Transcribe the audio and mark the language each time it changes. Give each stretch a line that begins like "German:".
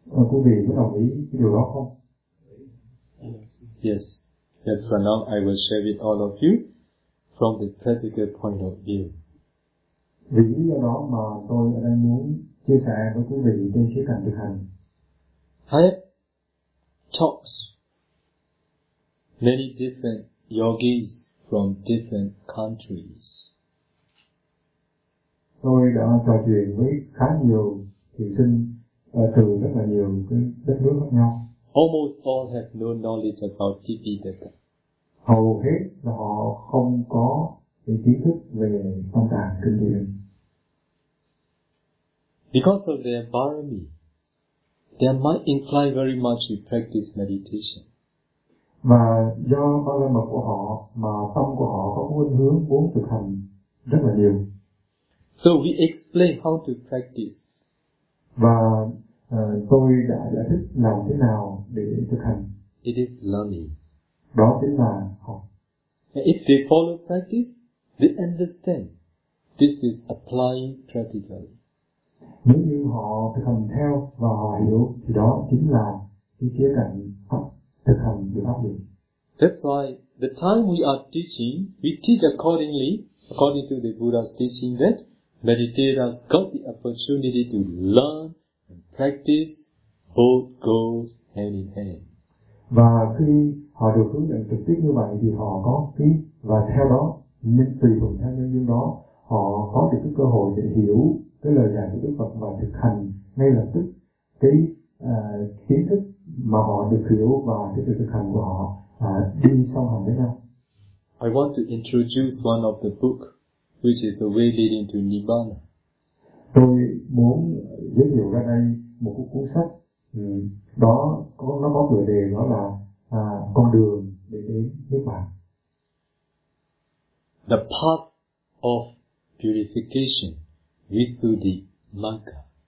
Vietnamese: Quý vị có đồng ý cái điều đó không?
English: Yes. Yes. So now I will share with all of you from the practical point of view.
Vietnamese: Vì lý do đó mà tôi ở đây muốn chia sẻ với quý vị trên khía cạnh thực hành.
English: I have talked many different yogis from different countries.
Vietnamese: Tôi đã trò chuyện với khá nhiều thiền sinh từ rất là nhiều cái đất nước khác nhau.
English: Almost all have no knowledge about Tipitaka.
Vietnamese: Hầu hết là họ không có cái kiến thức về tâm tạng kinh điển.
English: Because of their barami, they might incline very much to practice meditation.
Vietnamese: Và do ba la mật của họ mà tâm của họ có khuynh hướng muốn thực hành rất là nhiều.
English: So we explain how to practice.
Vietnamese: Và tôi đã giải thích làm thế nào để thực hành.
English: It is learning.
Vietnamese: Đó chính là học.
English: And if they follow practice, they understand this is applying practically.
Vietnamese: Nếu như họ thực hành theo và họ hiểu thì đó chính là cái khía cạnh thực hành được áp dụng.
English: That's why the time we are teaching, we teach accordingly, according to the Buddha's teaching that meditators got the opportunity to learn and practice both goals hand in hand.
Vietnamese: Và khi họ được hướng dẫn trực tiếp như vậy thì họ có cái, và theo đó, nên tùy thuận theo nhân duyên đó, họ có được cái cơ hội để hiểu cái lời dạy của Đức Phật và thực hành ngay lập tức cái kiến thức mà họ được hiểu và cái sự thực hành của họ đi song hành với nhau.
English: I want to introduce one of the book which is a way leading to Nibbana.
Vietnamese: Tôi muốn giới thiệu ra đây một cuốn sách đó nó có tựa đề đó là con đường để đến Niết Bàn.
English: The path of purification visuddhi magga.